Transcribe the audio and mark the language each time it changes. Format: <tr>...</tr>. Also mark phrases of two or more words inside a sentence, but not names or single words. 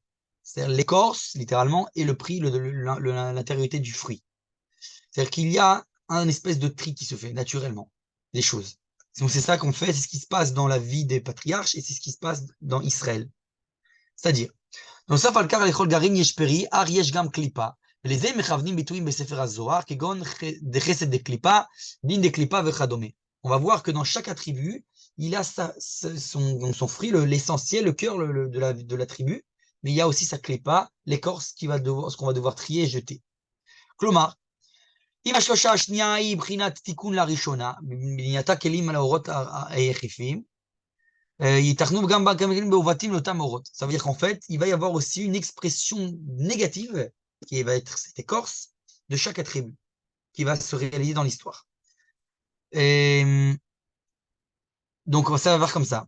<fr>C'est-à-dire l'écorce, littéralement, et le prix, l'intériorité du fruit. C'est-à-dire qu'il y a un espèce de tri qui se fait naturellement, des choses. Donc c'est ça qu'on fait, c'est ce qui se passe dans la vie des patriarches et c'est ce qui se passe dans Israël. C'est-à-dire,</fr> <he>נוסף על כך לכל גרעין יש פרי, אך יש גם קליפה. ולזה מכוונים ביטויים בספר הזוהר, כגון דחסד דקליפה, דין דקליפה וכדומה.</he> <fr>On va voir que dans chaque attribut, il a son fruit, l'essentiel, le cœur de la tribu, mais il y a aussi sa klipa, l'écorce ce qu'on va devoir trier et jeter.</fr> <he>כלומר, אם השלושה השנייה היא בחינת תיקון לראשונה, בנייתה כלים על האורות היחפים,</he> <fr>ça veut dire qu'en fait, il va y avoir aussi une expression négative, qui va être cette écorce, de chaque attribut, qui va se réaliser dans l'histoire. Donc, ça va voir comme ça.</fr>